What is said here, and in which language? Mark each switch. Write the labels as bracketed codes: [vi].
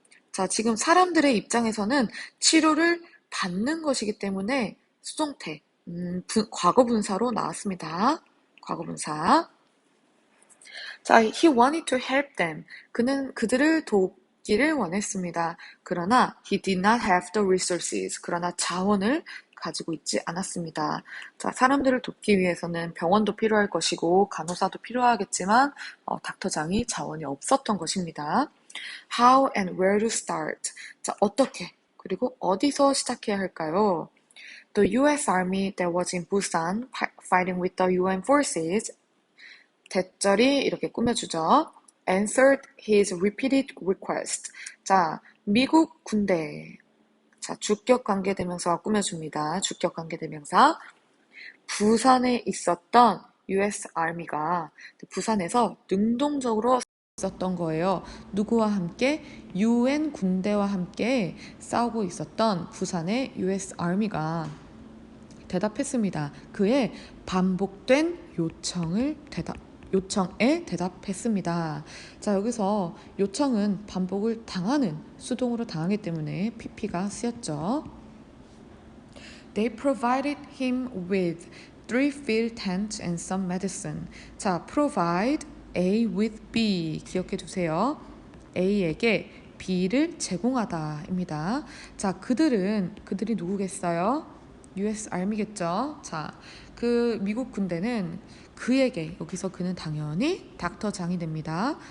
[ko] 자, 지금 사람들의 입장에서는 치료를 받는 것이기 때문에 수동태, 과거 분사로 나왔습니다. 과거 분사. 자, [en] he wanted to help them. [ko] 그는 그들을 돕기를 원했습니다. 그러나 [en] he did not have the resources. [ko] 그러나 자원을 가지고 있지 않았습니다. 자, 사람들을 돕기 위해서는 병원도 필요할 것이고 간호사도 필요하겠지만 닥터장이 자원이 없었던 것입니다. [en] How and where to start. [ko] 자, 어떻게 그리고 어디서 시작해야 할까요? [en] The US Army that was in Busan fighting with the UN forces [ko] 대절이 이렇게 꾸며주죠. [en] Answered his repeated request. [ko] 자, 미국 군대. 자, 주격 관계대명사가 꾸며줍니다. 주격 관계대명사. 부산에 있었던 US Army가 부산에서 능동적으로 있었던 거예요. 누구와 함께? UN 군대와 함께 싸우고 있었던 부산의 US Army가 대답했습니다. 그의 반복된 요청에 대답했습니다. 자, 여기서 요청은 반복을 당하는 수동으로 당하기 때문에 pp가 쓰였죠. [en] They provided him with 3 field tents and some medicine. [ko] 자, provide A with B 기억해 두세요. A에게 B를 제공하다입니다. 자, 그들이 누구겠어요? US Army겠죠. 자, 그 미국 군대는 그에게, 여기서 그는 당연히 닥터장이 됩니다.